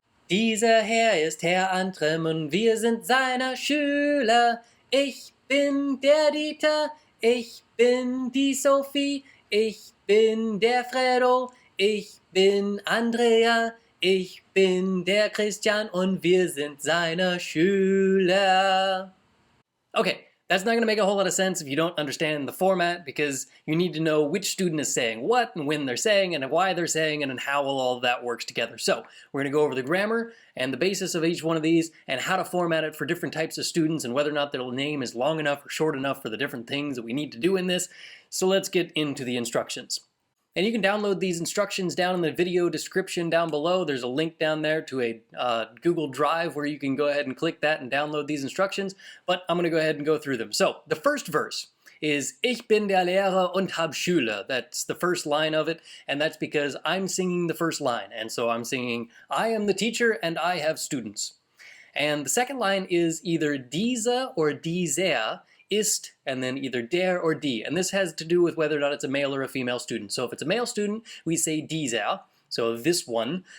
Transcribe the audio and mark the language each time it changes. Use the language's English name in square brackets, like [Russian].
[German] Dieser Herr ist Herr Antrim und wir sind seine Schüler. Ich bin der Dieter, ich bin die Sophie, ich bin der Fredo, ich bin Andrea, ich bin der Christian und wir sind seine Schüler. [English] Okay, that's not going to make a whole lot of sense if you don't understand the format, because you need to know which student is saying what and when they're saying and why they're saying and how all of that works together. So we're going to go over the grammar and the basis of each one of these and how to format it for different types of students and whether or not their name is long enough or short enough for the different things that we need to do in this. So let's get into the instructions. And you can download these instructions down in the video description down below. There's a link down there to a Google Drive where you can go ahead and click that and download these instructions, but I'm going to go ahead and go through them. So the first verse is [German] Ich bin der Lehrer und hab Schüler. [English] That's the first line of it, and that's because I'm singing the first line, and so I'm singing I am the teacher and I have students. And the second line is either diese or dieser, ist, and then either der or die. And this has to do with whether or not it's a male or a female student. So if it's a male student, we say dieser, so this one.